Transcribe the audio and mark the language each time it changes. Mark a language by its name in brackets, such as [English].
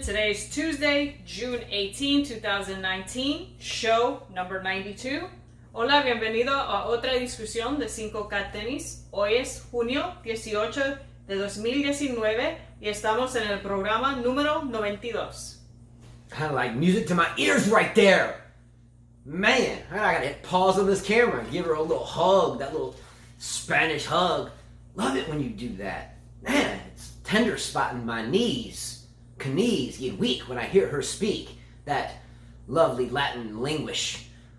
[English] Today is Tuesday, June 18, 2019, show number 92. [Spanish] Hola, bienvenido a otra discusión de 5K tenis. Hoy es junio 18 de 2019 y estamos en el programa número 92. [English] Kind of like music to my ears right there. Man, I gotta hit pause on this camera and give her a little hug, that little Spanish hug. Love it when you do that. Man, it's tender spotting my knees. Knees get weak when I hear her speak that lovely Latin language.